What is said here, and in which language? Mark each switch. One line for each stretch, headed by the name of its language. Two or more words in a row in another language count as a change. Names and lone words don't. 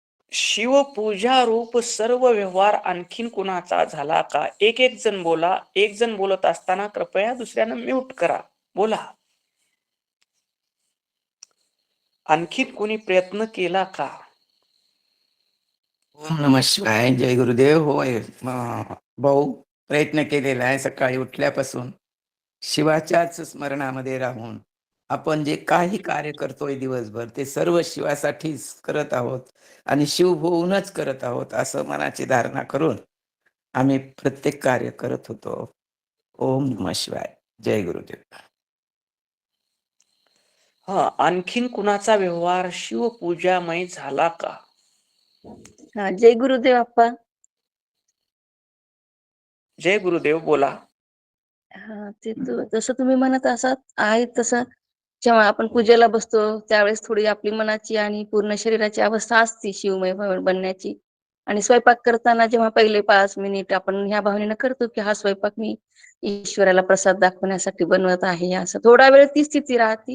Marathi: शिवपूजा रूप सर्व व्यवहार आणखीन कुणाचा झाला का? एक एक जण बोला. एक जण बोलत असताना कृपया दुसऱ्यानं म्यूट करा. बोला. आणखीन कोणी प्रयत्न केला का?
Sanskrit: ओम नमः शिवाय.
Marathi: जय गुरुदेव. होय भाऊ, प्रयत्न केलेला आहे. सकाळी उठल्यापासून शिवाच्याच स्मरणामध्ये राहून आपण जे काही कार्य करतोय दिवसभर ते सर्व शिवासाठीच करत आहोत आणि शिव होऊनच करत आहोत असं मनाची धारणा करून आम्ही प्रत्येक कार्य करत होतो.
Sanskrit: ओम नमः शिवाय. जय गुरुदेव.
Marathi: आणखीन कुणाचा व्यवहार शिवपूजामय झाला का? जय गुरुदेव अप्पा. जय गुरुदेव. बोला. ते जसं तुम्ही म्हणत असाल आहे तसं जेव्हा आपण पूजेला बसतो त्यावेळेस थोडी आपली मनाची आणि पूर्ण शरीराची अवस्था असते शिवमय बनण्याची. आणि स्वयंपाक करताना जेव्हा पहिले 5 मिनिट आपण ह्या भावनेनं करतो की हा स्वयंपाक मी ईश्वराला प्रसाद दाखवण्यासाठी बनवत आहे, असं थोडा वेळ ती स्थिती राहते.